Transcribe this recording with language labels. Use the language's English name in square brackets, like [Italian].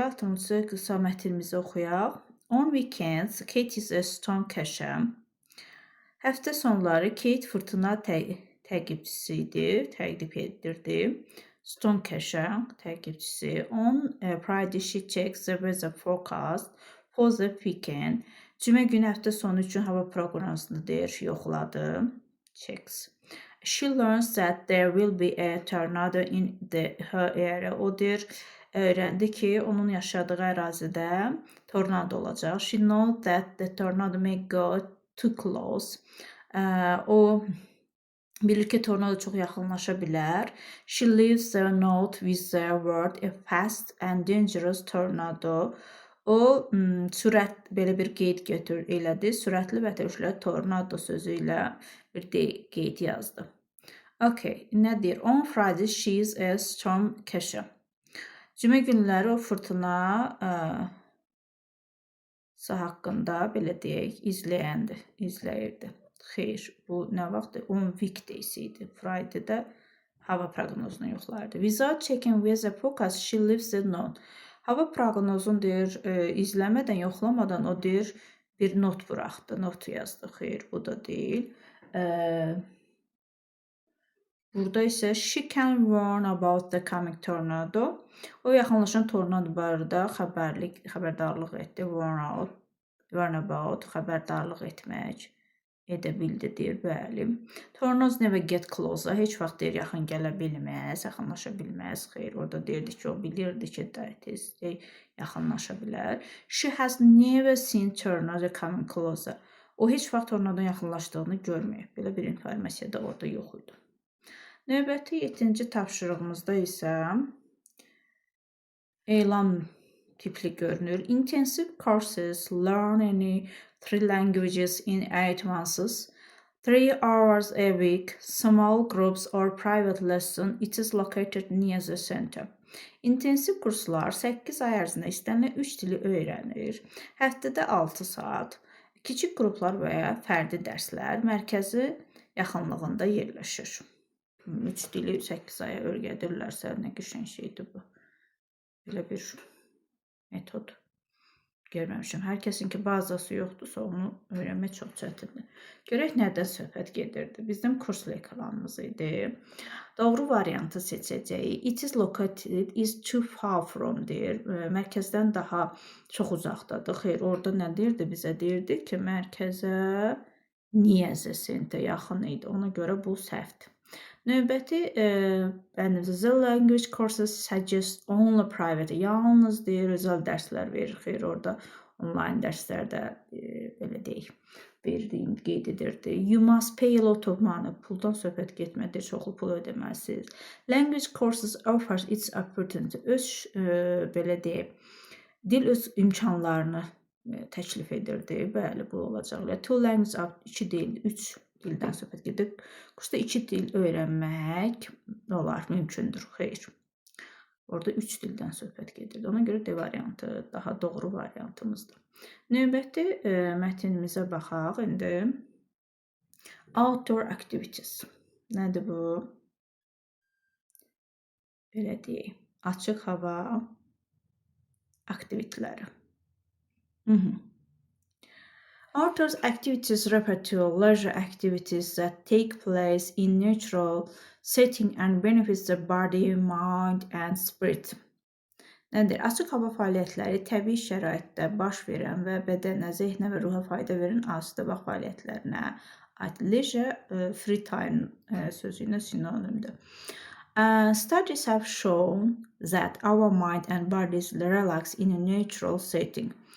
[Azerbaijani] 6-cı qısa mətnimizi oxuyaq. [English] On weekends, Kate is a storm catcher. [Azerbaijani] Həftə sonları Kate fırtına təqibçisi idi, təqib edirdi. [English] Storm catcher [Azerbaijani] təqibçisi. [English] On Friday she checks the weather forecast for the weekend. [Azerbaijani] Cümə günü həftə sonu üçün hava proqnozunu deyir, yoxladı. [English] Checks. She learns that there will be a tornado in her area. [Azerbaijani] O deyir, öyrəndi ki, onun yaşadığı ərazidə tornado olacaq. [English] She knows that the tornado may go too close. [Azerbaijani] O bilir ki, tornado çox yaxınlaşa bilər. [English] She leaves the note with the word a fast and dangerous tornado. [Azerbaijani] O belə bir qeyd elədi. Sürətli və təhlükəli tornado sözü ilə bir qeyd yazdı. Okay, nə deyir? [English] On Friday she is a storm catcher. [Azerbaijani] Cümə günləri o fırtına haqqında belə deyək, izləyirdi. Xeyr, bu nə vaxtdır? [English] 10 weekdays [Azerbaijani] idi. Friday'də hava proqnozunu yoxlardı. [English] Without checking weather forecast, she leaves the note. [Azerbaijani] Hava proqnozunu deyir, izləmədən, yoxlamadan o deyir, bir not buraxdı, not yazdı. Xeyr, bu da deyil. Burada isə [English] she can warn about the coming tornado. [Azerbaijani] O yaxınlaşan tornado barədə xəbərdarlıq etdi. [English] Warn about, [Azerbaijani] xəbərdarlıq etmək, edə bildi deyir, bəli. [English] Tornadoes never get closer. [Azerbaijani] Heç vaxt deyir yaxın gələ bilməz, yaxınlaşa bilməz. Xeyr, orada deyirdi ki, o bilirdi ki, yaxınlaşa bilər. [English] She has never seen tornado coming closer. [Azerbaijani] O heç vaxt tornadonun yaxınlaşdığını görməyib. Belə bir informasiya da orada yox idi. Növbəti 7-ci tapşırığımızda isə elan tipli görünür. [English] Intensive courses, learn any 3 languages in 8 months, 3 hours a week, small groups or private lesson. It is located near the center. [Azerbaijani] İntensiv kurslar 8 ay ərzində istənilən 3 dili öyrənir. Həftədə 6 saat. Kiçik qruplar və ya fərdi dərslər mərkəzi yaxınlığında yerləşir. 3 dili 8 aya öyrədirlərsə, nə qəşəng şeydir bu. Belə bir metod görməmişəm. Hər kəsin ki, bazası yoxdursa, onu öyrənmək çox çətindir. Görək nədən söhbət gedirdi. Bizim kurs leklarımız idi. Doğru variantı seçəcəyik. [English] It is located is too far from [Azerbaijani] deyir. Mərkəzdən daha çox uzaqdadır. Xeyr, orada nə deyirdi? Bizə deyirdi ki, mərkəzə [English] near the center [Azerbaijani] yaxın idi. Ona görə bu səhvdir. Növbəti [English] the language courses suggest only private. [Azerbaijani] Yalnız deyir, özəl dərslər verir. Xeyr, orada online dərslərdə belə deyək, verdiyim qeyd edirdi. [English] You must pay a lot of money. [Azerbaijani] Puldan söhbət getmədir, çoxlu pul ödəməsiniz. [English] Language courses offers its opportunity. [Azerbaijani] Belə deyək, dil öz imkanlarını təklif edirdi. Bəli, bu olacaq. [English] Two languages, [Azerbaijani] 2 dil, 3 dildən söhbət gedir. Kursda 2 dil öyrənmək olar, mümkündür. Xeyr. Orada 3 dildən söhbət gedir. Ona görə D variantı daha doğru variantımızdır. Növbəti mətnimizə baxaq indi. [English] Outdoor activities. [Azerbaijani] Nədir bu? Belə deyək. Açıq hava aktiviteləri. [English] Outdoor activities refer to leisure activities that take place in natural setting and benefits the body, mind and spirit. [Azerbaijani] Nədir? Açıq hava fəaliyyətləri təbii şəraitdə baş verən və bədənə, zehnə və ruha fayda verən asudə vaxt fəaliyyətlərinə aid. [English] Leisure, free time [Azerbaijani] sözü ilə sinonimdir. [English] Studies have shown that our mind and bodies relax in a natural setting.